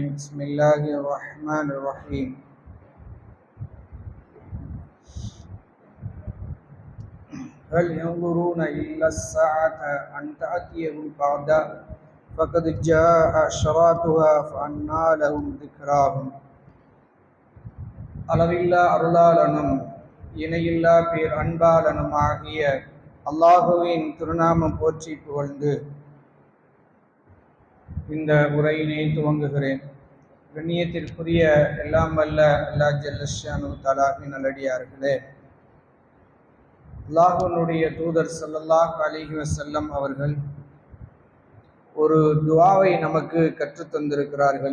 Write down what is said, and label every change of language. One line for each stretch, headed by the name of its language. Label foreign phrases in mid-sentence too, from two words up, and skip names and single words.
Arabic: بسم الله الرحمن الرحيم. هل ينظرون إلا الساعة أن تأتيهم بغتة فقد جاء أشراطها فأنى لهم ذكراهم.
Tamil: அளவில்லா அருளாளனும் இணையில்லா பேர் அன்பாளனும் ஆகிய அல்லாஹுவின் திருநாமம் போற்றி புகழ்ந்து இந்த உரையினை துவங்குகிறேன். கண்ணியத்திற்குரிய எல்லாம் வல்ல
Arabic: الله جل شأنه
Tamil: தஆலாவின் நல்லடியார்களே, அல்லாஹ்வுடைய தூதர்
Arabic: صلى الله عليه وسلم
Tamil: அவர்கள் ஒரு துஆவை நமக்கு கற்றுத் தந்திருக்கிறார்கள்.